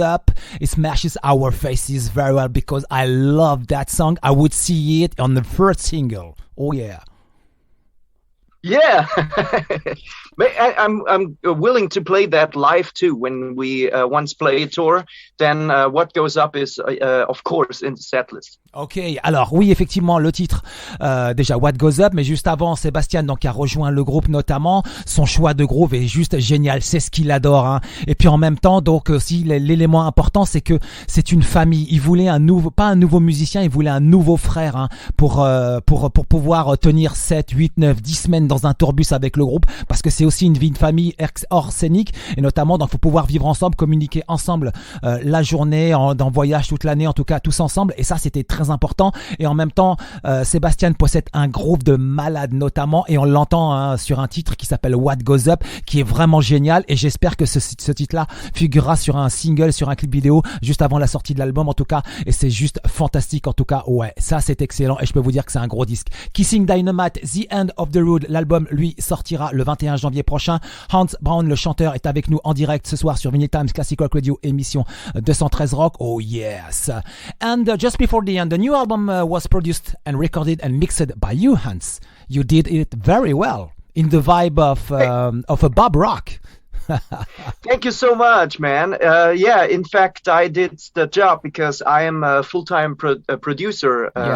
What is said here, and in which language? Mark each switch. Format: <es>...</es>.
<en>Up, it smashes our faces very well because I love that song. I would see it on the first single. Oh yeah. Yeah, I'm willing to play that live too. When we once play a tour, then what goes up is of course in the setlist.</en> <fr>Ok, alors oui, effectivement, le titre, déjà What Goes Up, mais juste avant, Sebastian donc a rejoint le groupe notamment. Son choix de groove est juste génial, c'est ce qu'il adore. Hein. Et puis en même temps, donc aussi l'élément important, c'est que c'est une famille. Il voulait pas un nouveau musicien, il voulait un nouveau frère hein, pour pouvoir tenir 7, 8, 9, 10 semaines dans un tourbus avec le groupe, parce que c'est aussi une vie de famille hors scénique, et notamment donc faut pouvoir vivre ensemble, communiquer ensemble la journée, dans voyage toute l'année, en tout cas tous ensemble, et ça c'était très important. Et en même temps, Sebastian possède un groove de malade notamment, et on l'entend hein, sur un titre qui s'appelle What Goes Up, qui est vraiment génial, et j'espère que ce titre-là figurera sur un single, sur un clip vidéo, juste avant la sortie de l'album en tout cas, et c'est juste fantastique en tout cas. Ouais, ça c'est excellent, et je peux vous dire que c'est un gros disque. Kissin Dynamite, The End of the Road, l'album lui sortira le 21 janvier prochain. Braun, le chanteur, est avec nous en direct ce soir sur Vinylestimes Classic Rock Radio, émission 213 Rock.</fr> <en>Oh yes. And just before the end, the new album was produced and recorded and mixed by you, Hans. You did it very well in the vibe of a Bob Rock. Thank you so much, man. Yeah, in fact, I did the job because I am a full-time producer.</en>